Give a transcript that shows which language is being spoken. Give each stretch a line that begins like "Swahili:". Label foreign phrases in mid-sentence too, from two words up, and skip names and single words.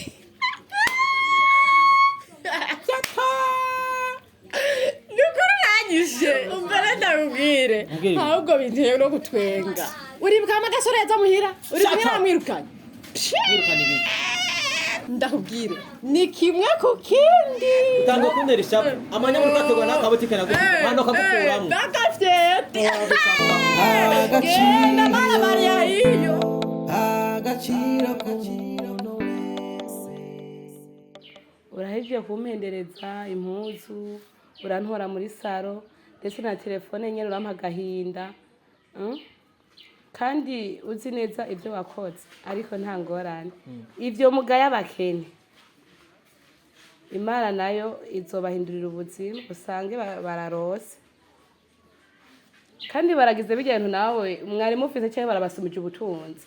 Rundi: nukuri nanyishe umbere ndakubwire ahubwo binteye no gutwenga uribuka amagasore yaza muhira uribuka yaramwirukanye ndakubwire ni kimwe ku kindi utanga kuntera ishavu amanya muri kategwa n'akabutike hano kagukuramo ndagafyete Agaciro
Swahili: mara Maria hiyo
Rundi: Agaciro urahejeje kumpendereza impuzu urantora muri saro ndetse na telefone nyene urampa agahinda kandi uzi neza ibyo wakoze ariko nta ngorane ivyo mugaya abakene Imana nayo izobahindurira ubuzima usange bararose kandi baragize bijyantu nawe mwari mufite cyane barabasumije ubutunzi